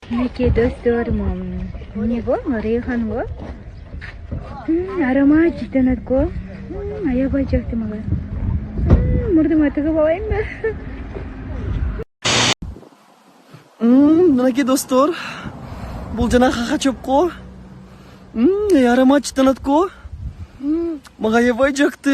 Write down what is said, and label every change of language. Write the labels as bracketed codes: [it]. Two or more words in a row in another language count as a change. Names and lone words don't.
[ky] Минеке достор не го? Рейхан го? Aromat житанат go? Аябай жакты мага. Мурдума тыгып алайынбы? Минеке достор, бул жана качып го. Аромат житанат го. Мага аябай жакты.